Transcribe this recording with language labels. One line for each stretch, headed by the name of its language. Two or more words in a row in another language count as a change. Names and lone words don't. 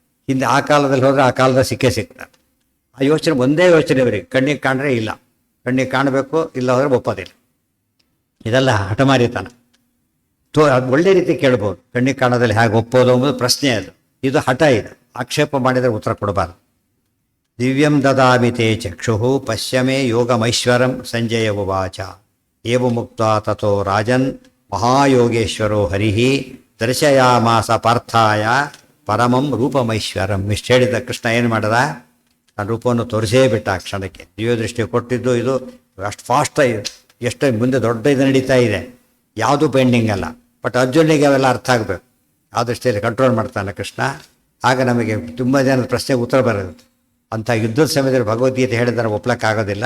Kannada: ಹಿಂದೆ ಆ ಕಾಲದಲ್ಲಿ ಹೋದರೆ ಆ ಕಾಲದ ಸಿಕ್ಕೇ ಸಿಗ್ತಾರೆ. ಆ ಯೋಚನೆ ಒಂದೇ ಯೋಚನೆ ಅವರಿಗೆ, ಕಣ್ಣಿಗೆ ಕಾಣ್ರೆ ಇಲ್ಲ, ಕಣ್ಣಿಗೆ ಕಾಣಬೇಕು, ಇಲ್ಲ ಹೋದರೆ ಒಪ್ಪೋದಿಲ್ಲ. ಇದೆಲ್ಲ ಹಠಮಾರಿತನ. ಅದು ಒಳ್ಳೆ ರೀತಿ ಕೇಳ್ಬೋದು, ಕಣ್ಣಿಗೆ ಕಾಣೋದಲ್ಲಿ ಹೇಗೆ ಒಪ್ಪೋದು ಎಂಬುದು ಪ್ರಶ್ನೆ ಅದು. ಇದು ಹಠ, ಇದು ಆಕ್ಷೇಪ ಮಾಡಿದರೆ ಉತ್ತರ ಕೊಡಬಾರ್ದು.
Sanskrit: ದಿವ್ಯಂ ದದಾಮಿ ತೇ ಚಕ್ಷು ಪಶ್ಯಮೇ ಯೋಗಮೈಶ್ವರಂ ಸಂಜಯ ಉವಾಚ ಏವ ಮುಕ್ತ ತಥೋ ರಾಜನ್ ಮಹಾಯೋಗೇಶ್ವರೋ ಹರಿಃ ದರ್ಶಯಾಮಾಸ ಪಾರ್ಥಾಯ ಪರಮಂ ರೂಪಮೈಶ್ವರಂ.
Kannada: ಇಷ್ಟು ಹೇಳಿದ ಕೃಷ್ಣ ಏನು ಮಾಡದ, ಆ ರೂಪವನ್ನು ತೋರಿಸೇ ಬಿಟ್ಟ ಆ ಕ್ಷಣಕ್ಕೆ. ದಿವ್ಯದೃಷ್ಟಿ ಕೊಟ್ಟಿದ್ದು ಇದು ಅಷ್ಟು ಫಾಸ್ಟಾಗಿ, ಎಷ್ಟು ಮುಂದೆ ದೊಡ್ಡ ಇದು ನಡೀತಾ ಇದೆ, ಯಾವುದೂ ಪೆಂಡಿಂಗ್ ಅಲ್ಲ. ಬಟ್ ಅರ್ಜುನಿಗೆ ಅವೆಲ್ಲ ಅರ್ಥ ಆಗಬೇಕು, ಆ ದೃಷ್ಟಿಯಲ್ಲಿ ಕಂಟ್ರೋಲ್ ಮಾಡ್ತಾನೆ ಕೃಷ್ಣ. ಆಗ ನಮಗೆ ತುಂಬ ಜನದ ಪ್ರಶ್ನೆಗೆ ಉತ್ತರ ಬರುತ್ತೆ. ಅಂಥ ಯುದ್ಧದ ಸಮಯದಲ್ಲಿ ಭಗವದ್ಗೀತೆ ಹೇಳಿದರೆ ಒಪ್ಲಕ್ಕಾಗೋದಿಲ್ಲ.